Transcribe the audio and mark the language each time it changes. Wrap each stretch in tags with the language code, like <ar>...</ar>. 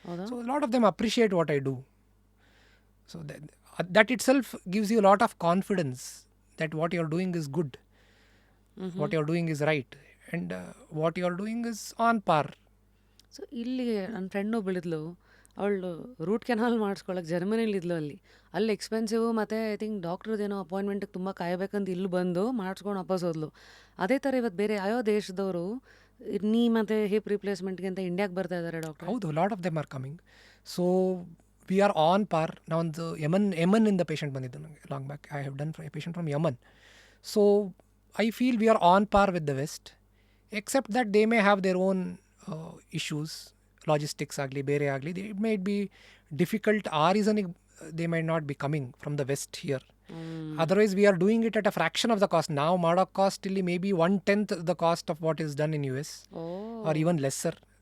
<en>So a lot of them appreciate what I do. So that itself gives you a lot of confidence that what you're doing is good, what you're doing is right, and what you're doing is on par.</en> <kn>So ಇಲ್ಲಿ ನನ್ನ friend ಒಬ್ಬಳಿದ್ಲು, ಅವಳು root canal ಮಾಡಿಸ್ಕೊಳಕ್ಕೆ ಜರ್ಮನಿಲಿದ್ಲು. ಅಲ್ಲಿ expensive, ಮತ್ತು I think ಡಾಕ್ಟ್ರದ್ದೇನೋ ಅಪಾಯಿಂಟ್ಮೆಂಟಿಗೆ ತುಂಬ ಕಾಯಬೇಕಂತ ಇಲ್ಲಿ ಬಂದು ಮಾಡಿಸ್ಕೊಂಡು ವಾಪಸ್ ಹೋದ್ಲು. ಅದೇ ಥರ ಇವತ್ತು ಬೇರೆ ಯಾವ ದೇಶದವರು ನೀ ಮತ್ತು ಹಿಪ್ ರಿಪ್ಲೇಸ್ಮೆಂಟ್ಗೆ ಅಂತ ಇಂಡಿಯಾಗೆ ಬರ್ತಾ ಇದ್ದಾರೆ ಡಾಕ್ಟರ್?</kn> <en>ಹೌದು, lot of them are coming. So we are on par.</en> <kn>ನಾವೊಂದು ಯಮನ್ನಿಂದ ಪೇಷಂಟ್ ಬಂದಿದ್ದು ನನಗೆ</kn> <en>Long back. I have done patient from Yemen. So I feel we are on par with the west, except that they may have their own issues.</en> <kn>Logistics ಆಗಲಿ ಬೇರೆ ಆಗಲಿ,</kn> <en>It might be difficult.</en> <kn>ಆ ರೀಸನಿಗೆ</kn> <en>They might not be coming from the west here. Otherwise, we are doing it at a fraction of the cost. Now,</en> <kn>ಮಾಡೋ cost ಇಲ್ಲಿ</kn> <en>May be 1/10 the cost of what is done in US, or even lesser.</en>